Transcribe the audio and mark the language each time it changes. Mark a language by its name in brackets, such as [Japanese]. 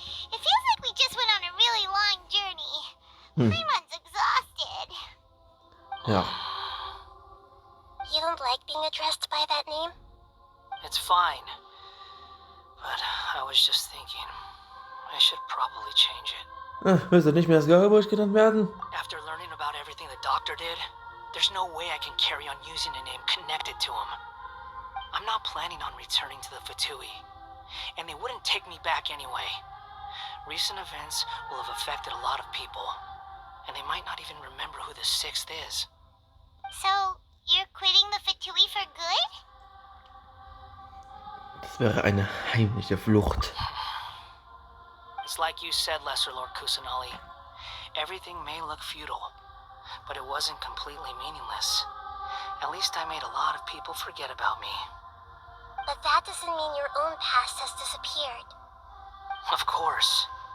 [English] It feels like we just went on a really long journey. Paimon's exhausted. [German] Ja. [English] You don't like being addressed by that name? It's fine. But I was just thinking, I should probably change it. [German] Willst du nicht mehr als Garabusch genannt werden? [English] After learning about everything the doctor did, there's no way I can carry on using a name connected to him. I'm not planning on returning to the Fatui, and they wouldn't take me back anyway. Recent events will have affected a lot of people, and they might not even remember who the sixth is. So, you're quitting the Fatui for good? [German] Das wäre eine heimliche Flucht. [English] It's like you said, Lesser Lord Kusanali. Everything may look futile, but it wasn't completely meaningless. At least I made a lot of people forget about me. But that doesn't mean your own past has disappeared. Of course.